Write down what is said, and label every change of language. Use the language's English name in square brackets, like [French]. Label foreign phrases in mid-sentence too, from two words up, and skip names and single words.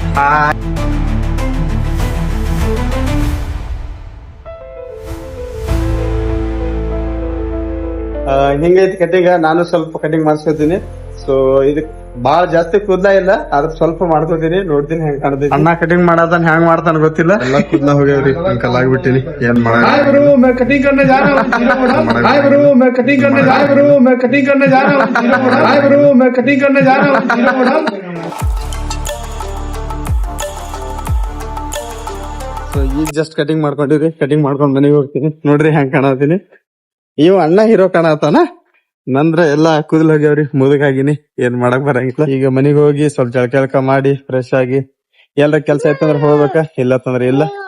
[Kannada] ಹಿಂಗೈತಿ ಕಟಿಂಗ್. ನಾನು ಸ್ವಲ್ಪ ಕಟಿಂಗ್ ಮಾಡ್ಸ್ಕೊತೀನಿ. ಸೊ ಇದಕ್ ಬಾಳ ಜಾಸ್ತಿ ಕೂದ್ಲ ಇಲ್ಲ, ಅದ್ರ ಸ್ವಲ್ಪ ಮಾಡ್ಕೋತೀನಿ, ನೋಡ್ತೀನಿ ಹೆಂಗ್ ಕಾಣ್ತೈತಿ. ಅಣ್ಣ ಕಟಿಂಗ್ ಮಾಡತಾನ ಹೆಂಗ್ ಮಾಡ್ತಾನ ಗೊತ್ತಿಲ್ಲ. ಎಲ್ಲಾ ಕೂದ್ಲ ಹೋಗ್ಯಾವ್ರಿ ಅಂಕಲ್ ಆಗ್ಬಿಟ್ಟಿನಿ. ಏನ್ ಮಾಡ [Hindi] कटिंग करने जा रहा हूँ, कटिंग करने जा रहा हूँ, कटिंग करने जा रहा हूँ, कटिंग करने जा रहा हूँ. [Kannada] ಸೊ ಈಗ [English] just cutting [Kannada] ಮಾಡ್ಕೊಂಡಿವ್ರಿ, ಕಟಿಂಗ್ ಮಾಡ್ಕೊಂಡ್ ಮನೆಗೆ ಹೋಗ್ತೀನಿ. ನೋಡ್ರಿ ಹೆಂಗ್ ಕಾಣತೀನಿ. ಇವ್ ಅಣ್ಣ ಹೀರೋ ಕಾಣತಾನ, ನಂದ್ರ ಎಲ್ಲಾ ಕೂದಲ್ ಹೋಗ್ಯಾವ್ರಿ, ಮುದುಕಾಗಿನಿ, ಏನ್ ಮಾಡಕ್ ಬರಂಗಿಲ್ಲ. ಈಗ ಮನಿಗ್ ಹೋಗಿ ಸ್ವಲ್ಪ ಜಳಕ ಮಾಡಿ ಫ್ರೆಶ್ ಆಗಿ ಎಲ್ಲ ಕೆಲ್ಸ ಐತಂದ್ರ ಹೋಗ್ಬೇಕ, ಇಲ್ಲತ್ತಂದ್ರ ಇಲ್ಲ.